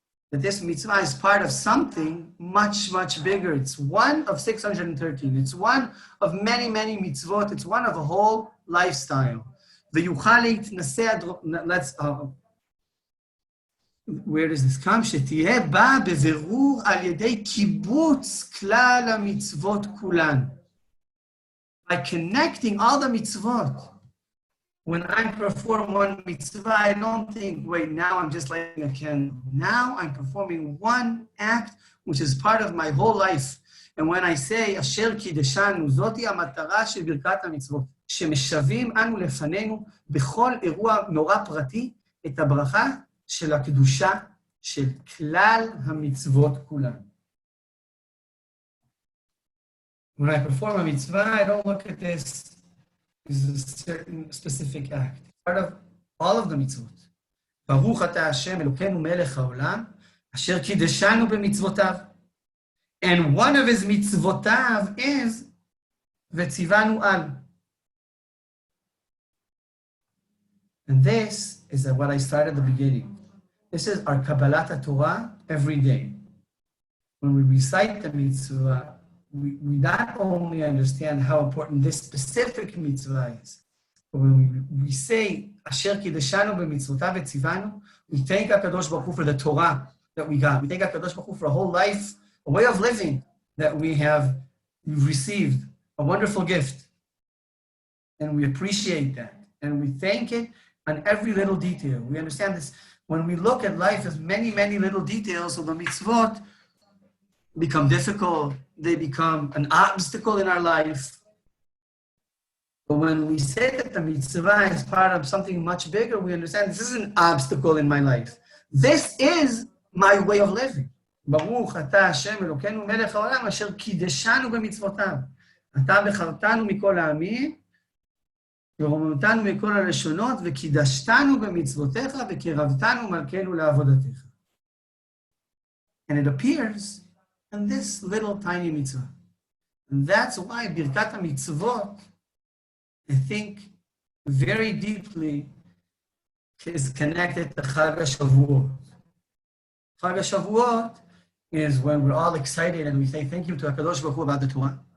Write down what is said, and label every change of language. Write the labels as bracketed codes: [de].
[en] That this mitzvah is part of something much, much bigger. It's one of 613. It's one of many, many mitzvot. It's one of a whole lifestyle. Let's, where does this come? [he] שתהיה בה בבירור על ידי קיבוץ כלל המצוות כולן. [en] By connecting all the mitzvot. When I perform one mitzvah, I don't think, wait, now I'm just lighting a candle. Now I'm performing one act, which is part of my whole life. And when I say, [he] אשר קידשנו, זאתי המטרה של ברכת המצוות, שמשווים אנו לפנינו בכל אירוע מאורע פרטי את הברכה של הקדושה של כלל המצוות כולן. [en] When I perform a mitzvah, I don't look at this as a certain specific act. Part of all of the mitzvot. [he] ברוך אתה השם אלוקינו מלך העולם, אשר קידשנו במצוותיו. [en] And one of his mitzvotav is [he] וציוונו על. [en] And this is what I started at the beginning. This is our Kabbalat Hatorah every day. When we recite the mitzvah, we not only understand how important this specific mitzvah is, but when we say, Asher Kideshanu b'mitzvotav etzivanu, we thank HaKadosh Baruch Hu for the Torah that we got. We thank HaKadosh Baruch Hu for a whole life, a way of living that we've received, a wonderful gift. And we appreciate that. And we thank it on every little detail. We understand this. When we look at life as many, many little details, so the mitzvot become difficult. They become an obstacle in our life. But when we say that the mitzvah is part of something much bigger, we understand this is an obstacle in my life. This is my way of living. [he] ברוך אתה השם אלוקינו מלך העולם אשר קידשנו במצוותיו. אתה בחרתנו מכל העמים, ורוממתנו מכל הלשונות, וקידשתנו במצוותיך, וקירבתנו מלכנו לעבודתך. [en] And it appears in this little tiny mitzvah. And that's why Birkat HaMitzvot, I think, very deeply is connected to Chag HaShavuot. Chag HaShavuot is when we're all excited and we say thank you to HaKadosh Baruch Hu about the Torah.